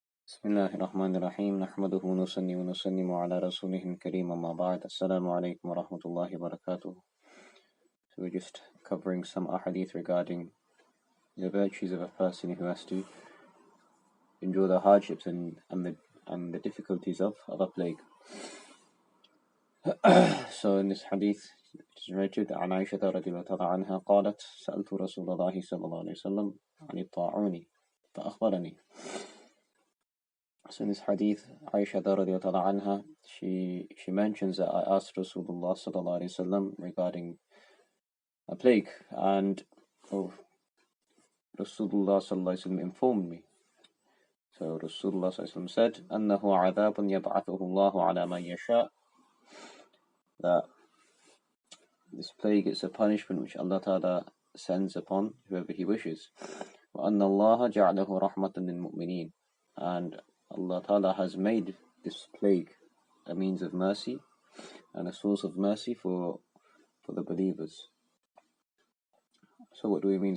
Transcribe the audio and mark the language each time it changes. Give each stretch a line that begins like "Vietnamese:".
Arabic: بسم الله الرحمن الرحيم نحمده ونصلي ونسلم على رسوله الكريم أما بعد السلام عليكم ورحمة الله وبركاته.
English: So we're just covering some ahadith regarding the virtues of a person who has to endure the hardships and the difficulties of a plague. So in this hadith it is narrated
Arabic: عن عائشة رضي الله تعالى عنها قالت سألت رسول الله صلى الله عليه وسلم عن الطاعون فأخبرني.
English: So in this hadith, Aisha radiallahu anha, she mentions that I asked Rasulullah sallallahu alaihi wasallam regarding a plague, and Rasulullah sallallahu alaihi wasallam informed me. So Rasulullah sallallahu alaihi wasallam said,
Arabic: "أنه عذاب يبعثه الله على من يشاء."
English: That this plague is a punishment which Allah Ta'ala sends upon whoever He wishes.
Arabic: وأن الله جعله رحمة للمؤمنين,
English: and Allah Ta'ala has made this plague a means of mercy and a source of mercy for the believers. So what do we mean?